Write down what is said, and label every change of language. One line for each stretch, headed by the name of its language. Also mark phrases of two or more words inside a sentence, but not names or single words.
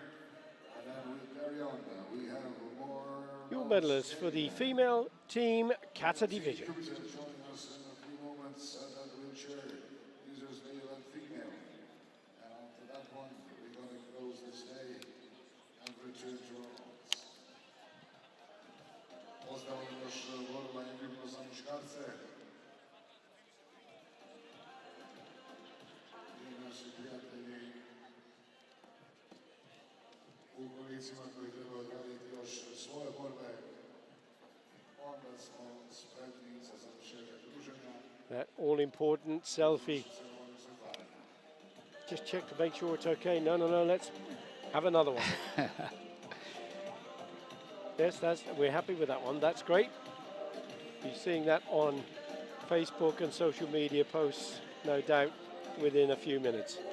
English: And then we carry on. We have more. Your medalists for the female team Kata division. Joining us in a few moments at that wheelchair, users male and female. And after that one, we're going to close this day and return to our homes.
Croatian: Pozdravljam još borba individualno za muškarce. I naši prijatelji u kolicima koji treba odraditi još svoje borbe. Onda smo spremni za završetak druženja.
English: That all-important selfie. Just check to make sure it's okay. No, let's have another one. Yes, we're happy with that one. That's great. You're seeing that on Facebook and social media posts, no doubt, within a few minutes.